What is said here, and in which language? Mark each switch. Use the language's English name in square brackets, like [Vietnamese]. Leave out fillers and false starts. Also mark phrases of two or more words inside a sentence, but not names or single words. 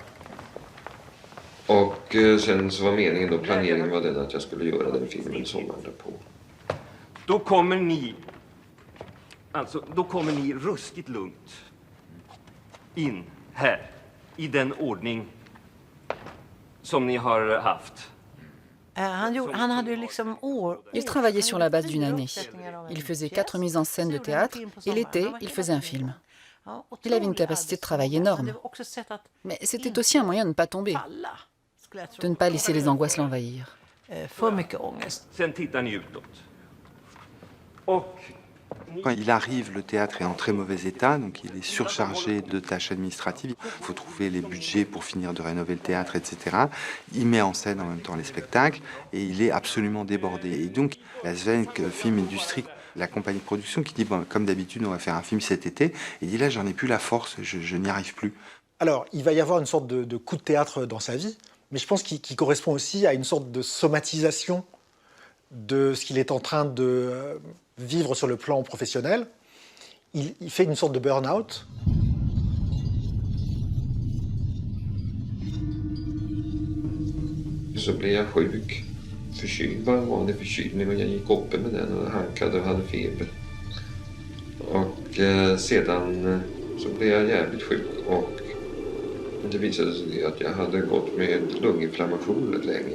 [Swedish] Och sen så var meningen då, planeringen var den att jag skulle göra den filmen sommaren därpå. Då kommer ni ruskigt lugnt in här i den ordning som ni har haft. [French] Il travaillait sur la base d'une année. Il faisait 4 mises en scène de théâtre et l'été, il faisait un film. Il avait une capacité de travail énorme. Mais c'était aussi un moyen de ne pas tomber, de ne pas laisser les angoisses l'envahir. [Swedish] Sen tittar ni utåt. Och [French] Quand il arrive, le théâtre est en très mauvais état, donc il est surchargé de tâches administratives. Il faut trouver les budgets pour finir de rénover le théâtre, etc. Il met en scène en même temps les spectacles et il est absolument débordé. Et donc, la Svensk Film Industri La compagnie de production qui dit, bon, comme d'habitude, on va faire un film cet été. Il dit, là, j'en ai plus la force, je n'y arrive plus. Alors, il va y avoir une sorte de coup de théâtre dans sa vie, mais je pense qu'il correspond aussi à une sorte de somatisation de ce qu'il est en train de vivre sur le plan professionnel. Il fait une sorte de burn-out. [Swedish] Så blev jag sjuk. Förkyld, bara en vanlig förkylning, och jag gick uppe med den och hankade och hade feber. Och sedan så blev jag jävligt sjuk och det visade sig att jag hade gått med lunginflammation rätt länge.